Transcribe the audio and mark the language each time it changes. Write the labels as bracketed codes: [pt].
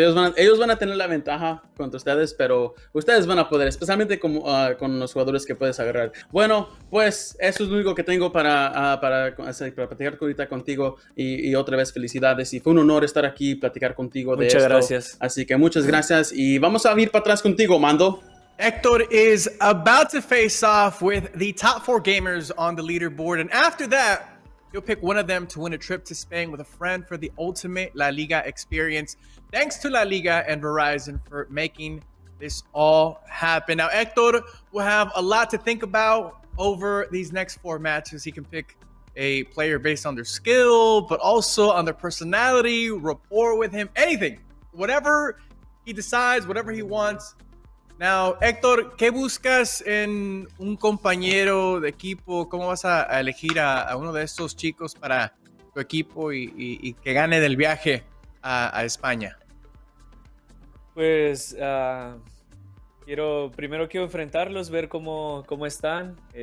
[es] Ellos van a tener la ventaja contra ustedes, pero ustedes van a poder, especialmente con los jugadores que puedes agarrar. Bueno, pues eso es lo único que tengo para platicar ahorita contigo y otra vez felicidades. Y fue un honor estar aquí y platicar contigo de esto. Muchas gracias. Así que muchas gracias y vamos a ir para atrás contigo, Mando. [en] Héctor is about to face off with the top 4 gamers on the leaderboard. And after that, he'll pick one of them to win a trip to Spain with a friend for the ultimate La Liga experience. Thanks to LaLiga and Verizon for making this all happen. Now, Héctor will have a lot to think about over these next 4 matches. He can pick a player based on their skill, but also on their personality, rapport with him, anything. Whatever he decides, whatever he wants. [es] Now, Héctor, ¿qué buscas en un compañero de equipo? ¿Cómo vas a elegir a uno de estos chicos para tu equipo y que gane del viaje a España? Pues primero quiero enfrentarlos, ver cómo están.